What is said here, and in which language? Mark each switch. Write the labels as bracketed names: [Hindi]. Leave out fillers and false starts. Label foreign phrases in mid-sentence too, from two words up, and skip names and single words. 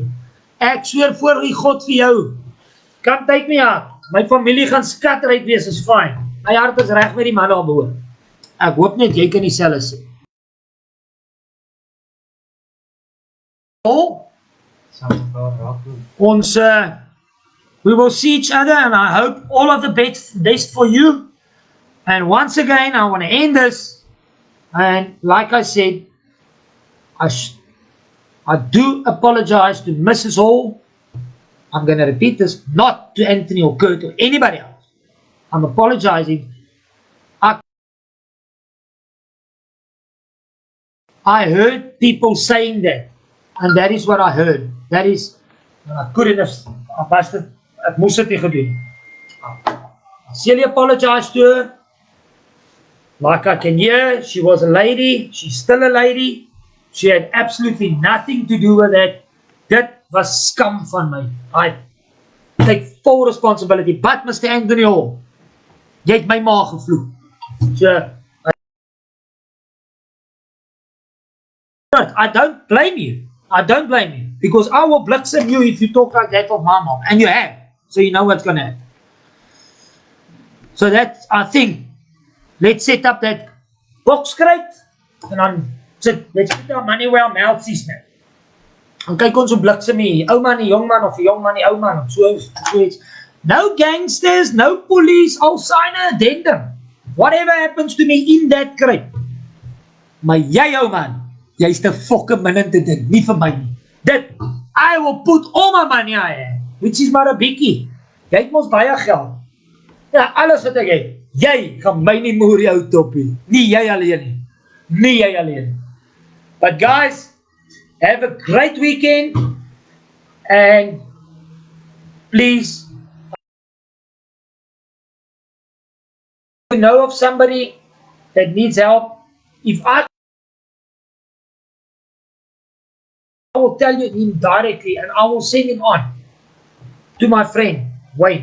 [Afrikaans] Ek sweer voor die God vir jou. Kan tyd my hart. My familie gaan skatryk wees, is fine. My hart is reg met die man daarbo. Ek hoop net jy kan dieselfde sê. Ons, [English] we will see each other, and I hope all of the best for you. And once again, I want to end this, and like I said, I do apologize to Mrs. Hall. I'm going to repeat this, not to Anthony or Kurt or anybody else. I'm apologizing. I heard people saying that, and that is what I heard. That is, I couldn't have, [Afrikaans] ek moes dit nie gedoen. [English] I sincerely apologize to her. Like I can hear, she was a lady, she's still a lady. She had absolutely nothing to do with that. [Afrikaans] Dit was skam van my. [English] I take full responsibility. But Mr. Anthony Hall, [Afrikaans] jy het my ma gevloek. [English] So, I don't blame you. I don't blame you. Because I will bliksem you if you talk like that of my mom. And you have. So you know what's going to happen. So that, I think, let's set up that box crate. And let's put our money where our mouth is now. [Afrikaans] En kyk ons hoe bliksem hier. Ou man, die jong man, of die jong man, die ou man. So iets. [English] No gangsters, no police. I'll sign an addendum. Whatever happens to me in that crate. [Afrikaans] Maar jy, ou man, jy is te fokke min te dit, nie vir my nie. Dit, [English] I will put all my money I have, which is [Afrikaans] maar 'n bietjie. Jy het mos baie geld. Ja, alles wat ek het. Jy gaan my nie moer jou toppie. Nie jy alleen nie. Nie jy alleen. [English] But guys, have a great weekend. And please, if you know of somebody that needs help, if I will tell you him directly, and I will send him on to my friend Wayne.